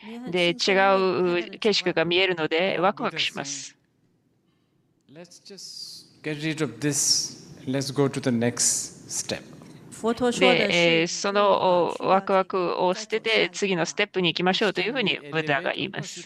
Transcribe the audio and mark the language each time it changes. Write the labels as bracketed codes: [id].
[ja] で、違う景色が見えるので、ワクワクします。 [en] Let's just get rid of this. Let's go to the next step. [ja] で、そのワクワクを捨てて次のステップに行きましょうというふうにブッダが言います。